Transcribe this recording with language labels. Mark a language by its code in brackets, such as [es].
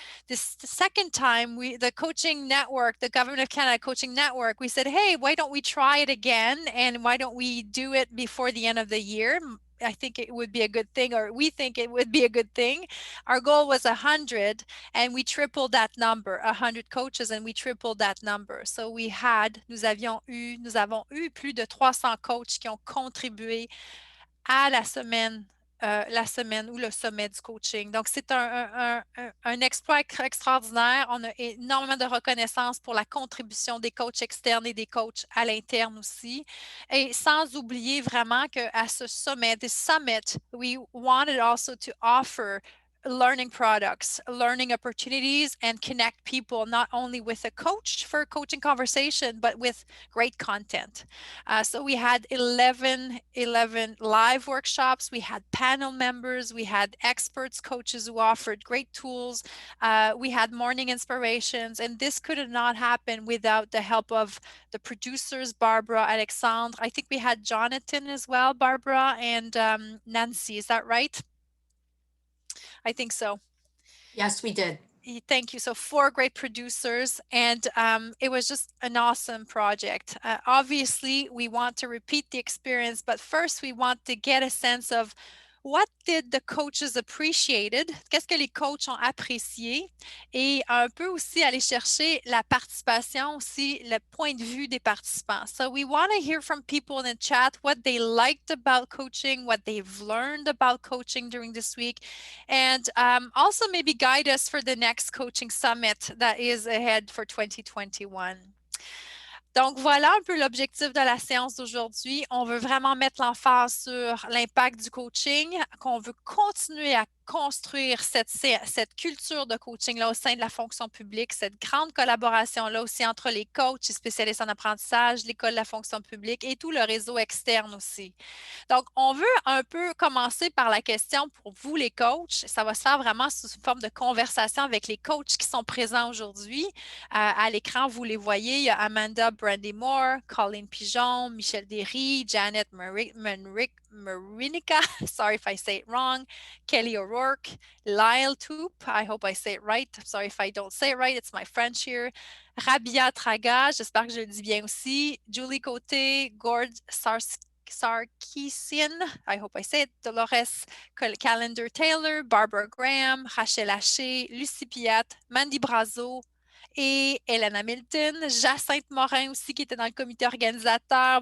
[en] The second time, the coaching network, the Government of Canada Coaching Network, we said, hey, why don't we try it again? And why don't we do it before the end of the year? I think it would be a good thing, or we think it would be a good thing. Our goal was 100, and we tripled that number, 100 coaches, and we tripled that number. [fr] So nous avons eu plus de 300 coachs qui ont contribué à la semaine ou le sommet du coaching. Donc, c'est un exploit extraordinaire. On a énormément de reconnaissance pour la contribution des coachs externes et des coachs à l'interne aussi. Et sans oublier vraiment qu'à ce sommet, [en] this summit, we wanted also to offer learning products, learning opportunities, and connect people not only with a coach for a coaching conversation, but with great content. So we had 11 live workshops. We had panel members. We had experts, coaches who offered great tools. We had morning inspirations, and this could have not happened without the help of the producers, Barbara, Alexandre. I think we had Jonathan as well, Barbara, and Nancy. Is that right? I think so. Yes, we did. Thank you. So 4 great producers, and it was just an awesome project. Obviously, we want to repeat the experience, but first we want to get a sense of what did the coaches appreciated? [fr] Qu'est-ce que les coachs ont apprécié? Et un peu aussi aller chercher la participation, aussi le point de vue des participants. [en] So we want to hear from people in the chat what they liked about coaching, what they've learned about coaching during this week, and also maybe guide us for the next coaching summit that is ahead for 2021. [fr] Donc, voilà un peu l'objectif de la séance d'aujourd'hui. On veut vraiment mettre l'emphase sur l'impact du coaching, qu'on veut continuer à construire cette culture de coaching-là au sein de la fonction publique, cette grande collaboration-là aussi entre les coachs et spécialistes en apprentissage, l'école de la fonction publique et tout le réseau externe aussi. Donc, on veut un peu commencer par la question pour vous, les coachs. Ça va se faire vraiment sous une forme de conversation avec les coachs qui sont présents aujourd'hui. À l'écran, vous les voyez, il y a [en] Amanda Brandy Moore, Colleen Pigeon, Michel Derry, Janet Marinica, sorry if I say it wrong, Kelly O'Rourke, Lyle Toop, I hope I say it right. Sorry if I don't say it right, it's my French here. [fr] Rabia Traga, j'espère que je le dis bien aussi. [en] Julie Côté, Gord Sarkisian, I hope I say it, Dolores Calendar Taylor, Barbara Graham, Rachel Haché, Lucie Piat, Mandy Brazo, [fr] et Hélène Hamilton, Jacinthe Morin aussi qui était dans le comité organisateur.